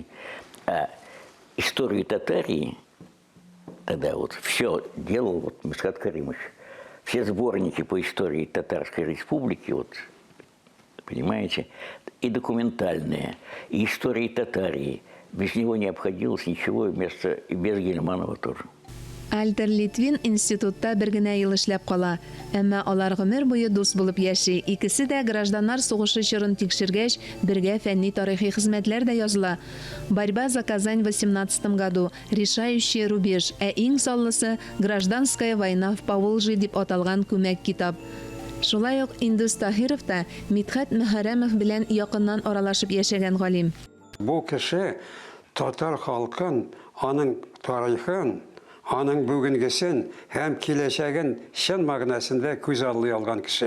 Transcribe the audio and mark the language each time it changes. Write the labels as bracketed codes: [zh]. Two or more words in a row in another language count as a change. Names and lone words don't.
[ru] А историю Татарии тогда вот все делал вот Митхәт Кәримович. Все сборники по истории Татарской Республики, вот, понимаете, и документальные, и истории Татарии. Без него не обходилось ничего, и без Гильманова тоже. [tt] Альтер Литвин институтта бер генә ел эшләп кала. Әмма алар гомер буе дус булып яши. Икесе дә гражданнар сугышы чорын тикшергәч, бергә фәнни тарихи хезмәтләр дә языла. Борьба за Казань в 18 году, решающий рубеж, ә иң саллысы Гражданская война в Поволжье дип аталган күмәк китап. Шулай ук Индус Таһиров та Митхәт Мөхәррәмов белән якыннан аралашып яшәгән галим. Бу кеше татар халкын, аның тарихын, аның бүгенгесен һәм киләчәген чын мәгънәсендә күз аллый алган кеше.